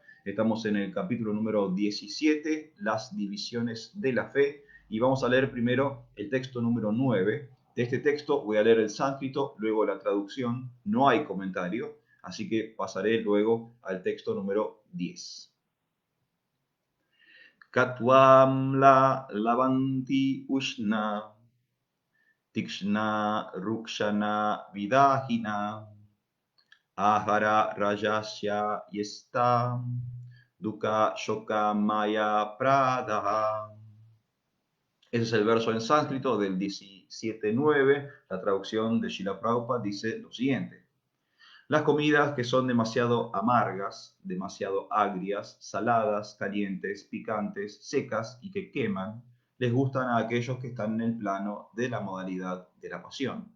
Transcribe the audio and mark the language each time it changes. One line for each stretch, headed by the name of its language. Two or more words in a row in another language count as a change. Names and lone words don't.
Spanish: Estamos en el capítulo número 17, las divisiones de la fe, y vamos a leer primero el texto número 9. De este texto voy a leer el sánscrito, luego la traducción, no hay comentario, así que pasaré luego al texto número 10.
Sanskrit: Katvam la lavanti ushna, tikshna rukshana vidahina, ahara rajasya yesta, dukkha shoka maya pradaha.
Spanish: Ese es el verso en sánscrito del 17.9. La traducción de Srila Prabhupada dice lo siguiente. Las comidas que son demasiado amargas, demasiado agrias, saladas, calientes, picantes, secas y que queman, les gustan a aquellos que están en el plano de la modalidad de la pasión.